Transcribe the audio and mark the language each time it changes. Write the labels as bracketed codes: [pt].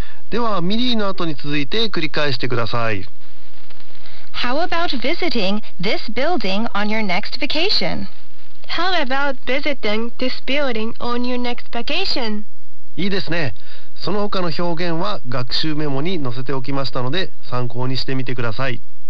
[ja] ではミリーの後に続いて繰り返してください。 [en] How about visiting this building on your next vacation? How about visiting this building on your next vacation? [ja] いいですね。その他の表現は学習メモに載せておきましたので、参考にしてみてください。